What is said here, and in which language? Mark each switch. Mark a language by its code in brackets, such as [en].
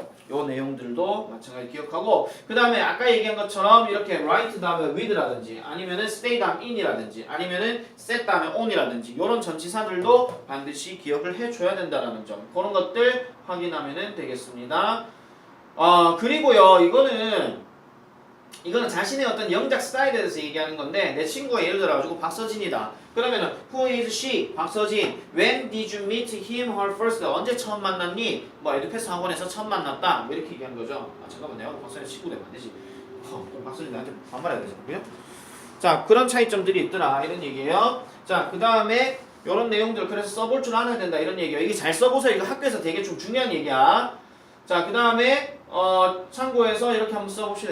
[ko] 요 내용들도 마찬가지 기억하고 그 다음에 아까 얘기한 것처럼 이렇게 write 다음에 with라든지 아니면은 stay 다음에 in이라든지 아니면은 set 다음에 on이라든지 요런 전치사들도 반드시 기억을 해줘야 된다라는 점 그런 것들 확인하면 되겠습니다. 그리고요 이거는 자신의 어떤 영작 스타일에 대해서 얘기하는 건데 내 친구가 예를 들어가지고 박서진이다. 그러면은 [en] who is she? [ko] 박서진. [en] When did you meet him, her first? [ko] 언제 처음 만났니? 뭐 에듀패스 학원에서 처음 만났다. 뭐 이렇게 얘기하는 거죠. 잠깐만 내가 박서진 친구 되면 안 되지. 박서진 나한테 반말해야 되잖아요. 자 그런 차이점들이 있더라 이런 얘기예요. 자 그 다음에 이런 내용들 그래서 써볼 줄 알아야 된다 이런 얘기예요. 이게 잘 써보세요. 이거 학교에서 되게 좀 중요한 얘기야. 자 그 다음에 참고해서 이렇게 한번 써봅시다.